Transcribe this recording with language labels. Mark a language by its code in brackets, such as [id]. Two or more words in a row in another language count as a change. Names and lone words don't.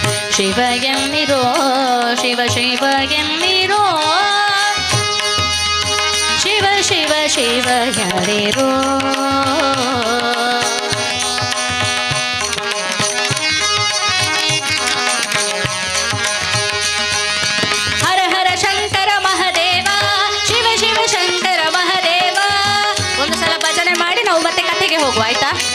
[kn] ಶಿವ ಎನ್ನಿರೋ ಶಿವ ಶಿವ ಎನ್ನಿರೋ ಶಿವ ಶಿವ ಶಿವ ಯಾರಿರೋ ಹರ ಹರ ಶಂಕರ ಮಹದೇವ ಶಿವ ಶಿವ ಶಂಕರ ಮಹದೇವ. ಒಂದು ಸಲ ಭಜನೆ ಮಾಡಿ ನಾವು ಮತ್ತೆ ಕಥೆಗೆ ಹೋಗುವ ಆಯ್ತಾ?